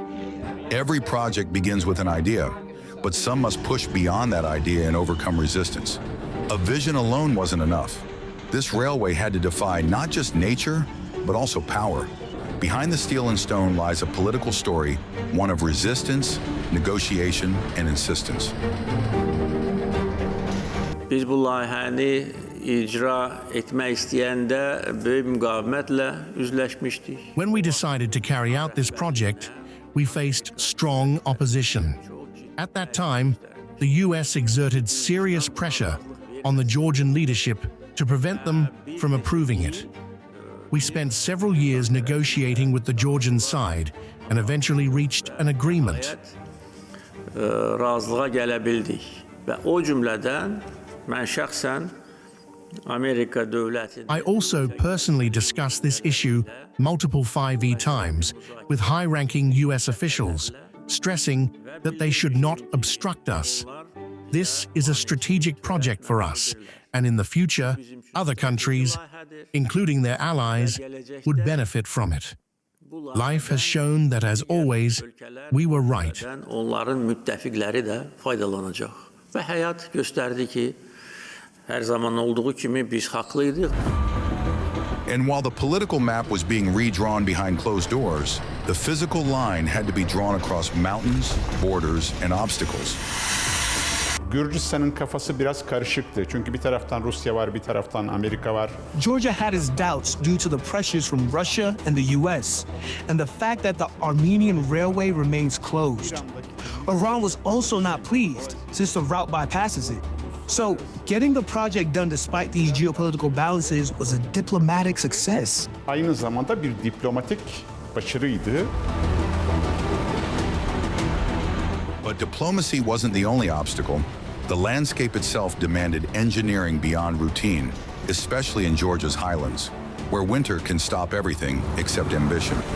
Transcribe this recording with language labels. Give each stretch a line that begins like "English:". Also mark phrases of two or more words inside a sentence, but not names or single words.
English: Every project begins with an idea, but some must push beyond that idea and overcome resistance. A vision alone wasn't enough. This railway had to defy not just nature, but also power. Behind the steel and stone lies a political story, one of resistance, negotiation, and insistence.
Azerbaijani: Biz bu layihəni icra etmək istəyəndə böyük müqavimətlə üzləşmişdik.
English: When we decided to carry out this project, we faced strong opposition. At that time, the US exerted serious pressure on the Georgian leadership to prevent them from approving it. We spent several years negotiating with the Georgian side and eventually reached an agreement.
Azerbaijani: Razılığa gələ bildik və o cümlədən mən şəxsən
English: I also personally discussed this issue multiple 5E times with high-ranking US officials, stressing that they should not obstruct us. This is a strategic project for us, and in the future, other countries, including their allies, would benefit from it. Life has shown that, as always, we were right.
Azerbaijani: Onların müttəfiqləri də faydalanacaq. Və həyat göstərdi ki, hər zaman olduğu kimi biz haqlıydıq.
English: And while the political map was being redrawn behind closed doors, the physical line had to be drawn across mountains, borders, and obstacles.
Turkish: Gürcistan'ın kafası biraz karışıktı. Çünkü bir taraftan Rusya var, bir taraftan Amerika var.
English: Georgia had its doubts due to the pressures from Russia and the US, and the fact that the Armenian railway remains closed. Iran was also not pleased, since the route bypasses it. So, getting the project done despite these geopolitical balances was a diplomatic success.
Turkish: Aynı zamanda bir diplomatik başarıydı.
English: But diplomacy wasn't the only obstacle. The landscape itself demanded engineering beyond routine, especially in Georgia's highlands, where winter can stop everything except ambition.